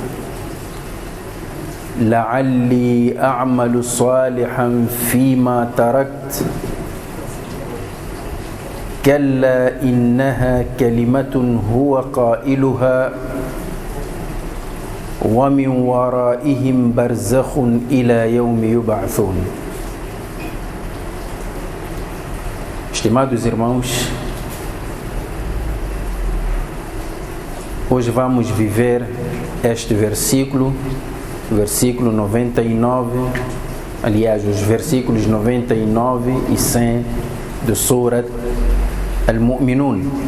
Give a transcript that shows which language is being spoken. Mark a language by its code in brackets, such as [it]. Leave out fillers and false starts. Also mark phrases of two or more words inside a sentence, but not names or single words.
[ar] لعلي أعمل صالحا فيما تركت كلا إنها كلمة هو قائلها ومن ورائهم برزخ إلى يوم يبعثون. [pt] Estimados irmãos, hoje vamos viver este versículo 99, aliás, os versículos 99 e 100 do Surat Al-Mu'minun.